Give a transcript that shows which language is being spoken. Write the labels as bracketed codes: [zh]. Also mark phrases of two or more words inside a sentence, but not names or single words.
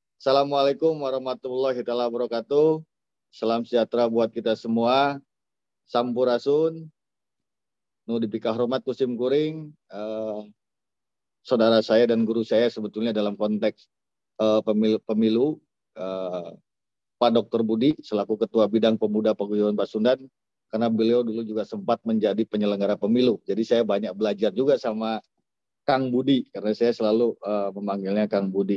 [ar] السلام عليكم ورحمة الله وبركاته. [id] Salam sejahtera buat kita semua. [su] Sampurasun. Nu dipikah hormat kusim kuring. [id] Saudara saya dan guru saya sebetulnya dalam konteks pemilu, Pak Dr. Budi selaku Ketua Bidang Pemuda Paguyuban Pasundan, karena beliau dulu juga sempat menjadi penyelenggara pemilu. Jadi saya banyak belajar juga sama Kang Budi, karena saya selalu memanggilnya Kang Budi.